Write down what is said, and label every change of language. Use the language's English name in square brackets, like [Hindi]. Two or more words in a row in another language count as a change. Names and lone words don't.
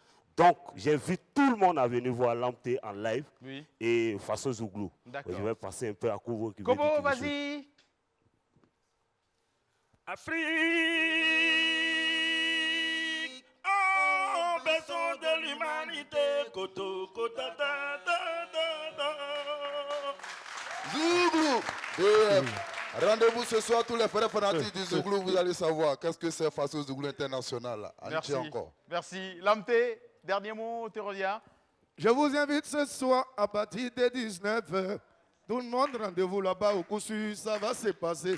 [French] Donc, j'invite tout le monde à venir voir l'AMT en live Oui. et Faso Zouglou. D'accord. Je vais passer un peu à Kobo. Kobo, vas-y. Afrique, oh, besoin de l'humanité, koto, kota, da, da, da, da. Zouglou. Rendez-vous ce soir, tous les frères fanatiques du Zouglou, vous allez savoir qu'est-ce que c'est Faso Zouglou International. Merci. Encore. Merci. Lamte, dernier mot, tu reviens. Je vous invite ce soir à partir de 19h. Tout le monde, rendez-vous là-bas au Koussu, ça va se passer.